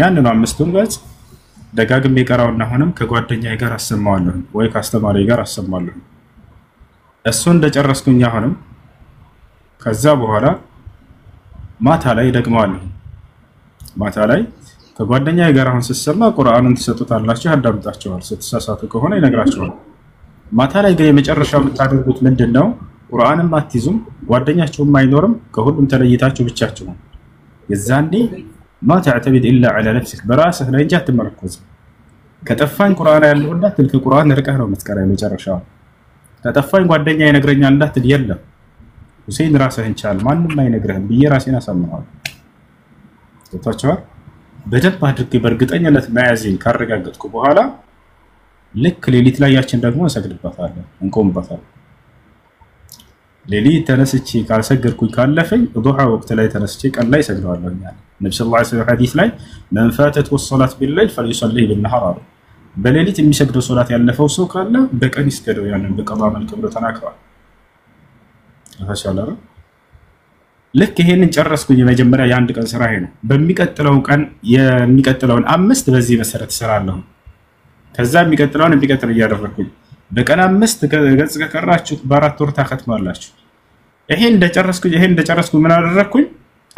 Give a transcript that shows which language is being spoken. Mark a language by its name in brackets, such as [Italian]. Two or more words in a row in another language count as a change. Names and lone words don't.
[Amharic] ያንኑ 5ቱን ገጽ ደጋግሜ ቀራውና አሁንም ከጓደኛዬ ጋር አሰማዋለሁ ወይ ከአስተማሪዬ ጋር አሰማዋለሁ። እሱ እንደጨረስኩኝ አሁንም ከዛ በኋላ ማታ ላይ ደግመዋለሁ። ማታ ላይ ከጓደኛዬ ጋር አሁን ሲሰማ ቁርአኑን ተሰጥቷላችሁ ያዳምጣችኋል። ስትሳሳቱ ከሆነ ይነግራችኋል። ማታ ላይ ግን የመጨረሻው የምታደርጉት ምንድነው? ቁርአንም አትይዙም፣ ጓደኛችሁም አይኖርም፣ ከሁሉም ተለይታችሁ ብቻችሁ ነው። የዛኔ [Arabic] ما تعتمد الا على نفسك براسك [Amharic] ላይ እንጂ አትመረኮዝም። ከጠፋኝ ቁርአን ያለው እንዳትል ከቁርአን ርቀህ ነው የምትቀራው። የመጨረሻው ከጠፋኝ ጓደኛ ይነግረኛል እንዳትል የለም ሁሴን ራስህን ቻል ማንንም አይነግርህም ብዬ ራሴን አሳምነዋለሁ። ተጣጣው በደንብ አድርጌ በእርግጠኝነት መያዜን ካረጋገጥኩ በኋላ ልክ ሌሊት ላይ ያችን ደግሞ እንሰግድባታለን እንቆምባታለን። ሌሊት ተነስቼ ካልሰገድኩኝ ካለፈኝ ዱሃ ወቅት ላይ ተነስቼ ቀን ላይ ሰግደዋለሁ። ነብዩ [Arabic] صلى الله عليه وسلم [Amharic] ሐዲስ ላይ [Arabic] من فاتته الصلاه بالليل فليصلي بالنهار [Amharic] በሌሊት የሚሰግደው ሶላት ያለፈው ሰው ካለ በቀን ይስገደው ያንን በቀባ መልክ ብሎ ተናግሯል። ማሻአላህ ልክ ይሄንን ጨረስኩኝ። የመጀመሪያ የአንድ ቀን ስራዬ ነው። በሚቀጥለው ቀን የሚቀጥለውን 5 በዚህ መሰረት እሰራለሁ። ከዛ የሚቀጥለውን እያደረኩኝ በቀን 5 ገጽ ከቀራችሁ በ4 ወር ታከትማላችሁ። ይሄን እንደጨረስኩኝ ምን አደረኩኝ?